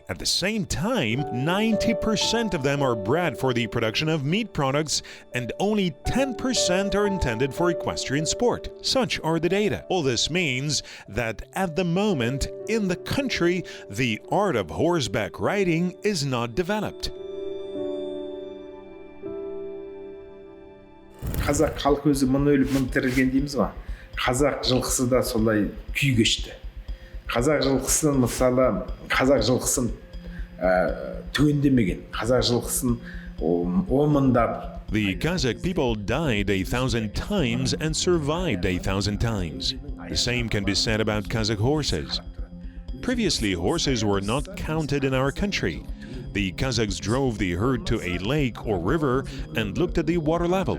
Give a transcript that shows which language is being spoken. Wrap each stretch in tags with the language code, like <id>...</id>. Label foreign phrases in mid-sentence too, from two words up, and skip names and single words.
<en>At the same time, 90% of them are bred for the production of meat products and only 10% are intended for equestrian sport. Such are the data. All this means that at the moment in the country, the art of horseback riding is not developed.</en> <kk>Қазақ халқы өзі мың өліп мың тірілген дейміз ба? Қазақ жылқысы да солай күй кешті. Қазақ жылқысын мысалы, қазақ жылқысын түгендемеген, қазақ жылқысын омындап,</kk> <en>The Kazakh people died 1,000 times and survived 1,000 times. The same can be said about Kazakh horses. Previously, horses were not counted in our country. The Kazakhs drove the herd to a lake or river and looked at the water level.</en>